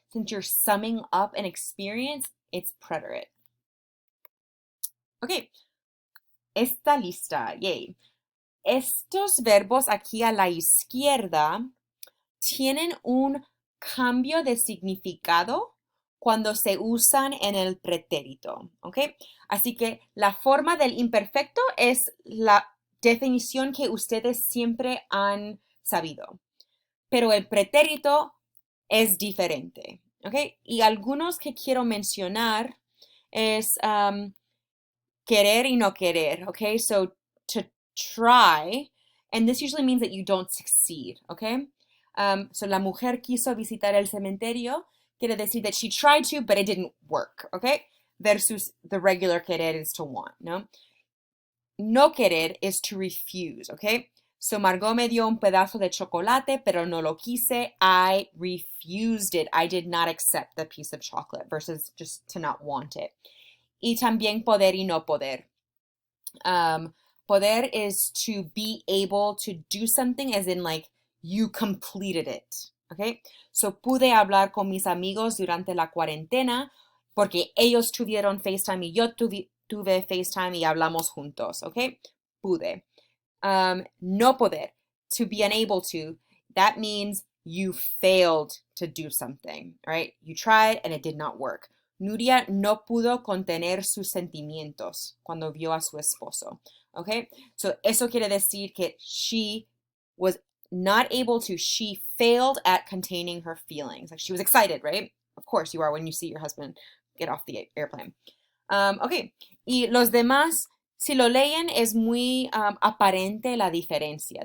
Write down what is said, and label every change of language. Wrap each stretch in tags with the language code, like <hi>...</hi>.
<en>since you're summing up an experience, it's preterite.</en> <es>Ok, está lista, yay. Estos verbos aquí a la izquierda tienen un cambio de significado cuando se usan en el pretérito, ¿ok? Así que la forma del imperfecto es la definición que ustedes siempre han sabido, pero el pretérito es diferente, ¿ok? Y algunos que quiero mencionar es querer y no querer, ¿ok?</es> <en>So to try, and this usually means that you don't succeed, ¿ok? So</en> <es>la mujer quiso visitar el cementerio, quiere decir</es> <en>that she tried to, but it didn't work, ¿ok? Versus the regular querer is to want, ¿no? No querer is to refuse, ¿ok?</en> <es>So Margot me dio un pedazo de chocolate, pero no lo quise.</es> <en>I refused it. I did not accept the piece of chocolate versus just to not want it.</en> <es>Y también poder y no poder.</es> <en>Poder is to be able to do something as in like you completed it, okay?</en> <es>So pude hablar con mis amigos durante la cuarentena porque ellos tuvieron FaceTime y yo tuve FaceTime y hablamos juntos, okay? Pude.</es> <en>No poder, to be unable to, that means you failed to do something, right? You tried and it did not work.</en> <es>Nuria no pudo contener sus sentimientos cuando vio a su esposo.</es> <en>Okay? So</en> <es>eso quiere decir que</es> <en>she was not able to, she failed at containing her feelings. Like she was excited, right? Of course you are when you see your husband get off the airplane. Okay.</en> <es>Y los demás, si lo leen, es muy aparente la diferencia.</es>